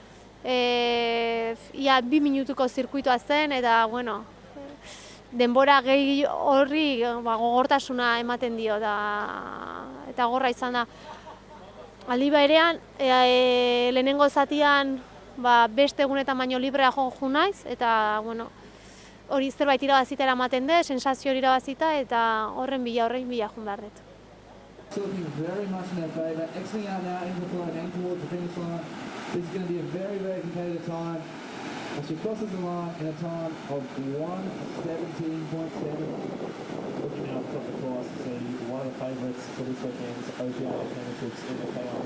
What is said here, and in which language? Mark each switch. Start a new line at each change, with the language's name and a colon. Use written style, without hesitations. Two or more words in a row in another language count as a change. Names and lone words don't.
Basque: Ia 2 minutuko zirkuitoa zen, eta denbora gehi horri gogortasuna ematen dio, eta gorra izan da. Aldi berean, lehenengo zatian beste egunetan baino librea jo naiz, eta hori zerbait irabazita eramaten dut, sensazio hori irabazita, eta horren bila jun behar dut.
English: This is going to be a very, very competitive time. As she crosses the line in a time of 1:17.7. Looking now across the course to see one of the favourites for this weekend's OPI Championships in the KR.